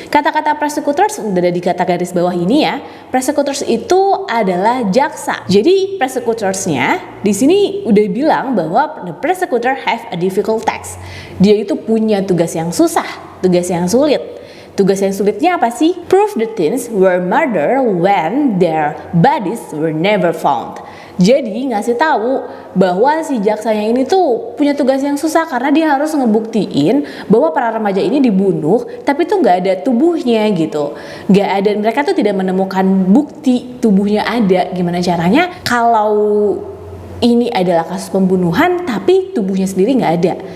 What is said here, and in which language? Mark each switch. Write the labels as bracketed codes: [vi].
[id] Kata-kata prosecutors udah ada di kata garis bawah ini ya. Prosecutors itu adalah jaksa. Jadi prosecutorsnya di sini udah bilang bahwa [en] the prosecutor have a difficult task. [id] Dia itu punya tugas yang susah, tugas yang sulit. Tugas yang sulitnya apa sih? [en] Prove the teens were murdered when their bodies were never found. [id] Jadi ngasih tahu bahwa si jaksanya ini tuh punya tugas yang susah karena dia harus ngebuktiin bahwa para remaja ini dibunuh tapi tuh nggak ada tubuhnya gitu. Nggak ada, mereka tuh tidak menemukan bukti tubuhnya ada. Gimana caranya kalau ini adalah kasus pembunuhan tapi tubuhnya sendiri nggak ada.